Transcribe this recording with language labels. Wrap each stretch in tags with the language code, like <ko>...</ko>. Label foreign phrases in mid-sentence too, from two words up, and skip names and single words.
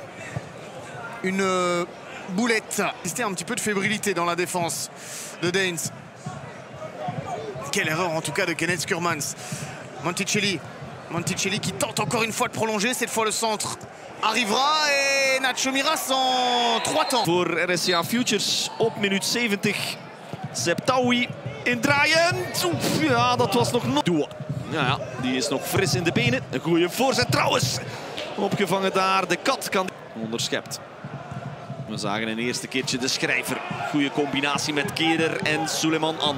<fr>Une boulette. C'était un petit peu de fébrilité dans la défense de Daines. Quelle erreur en tout cas de Kenneth Skurmans. Monticelli Monticelli qui tente encore une fois de prolonger. Cette fois le centre arrivera et Nacho Miras en 3 temps.</fr> <nl>Voor RSCA Futures op minuut 70. Sebtaoui indraaiend. Oef, ja, dat was nog nooit. Ja, die is nog fris in de benen. Een goede voorzet trouwens. Opgevangen daar. De kat kan onderschept. We zagen een eerste keertje de schrijver. Goede combinatie met Keder en Suleiman An.</nl>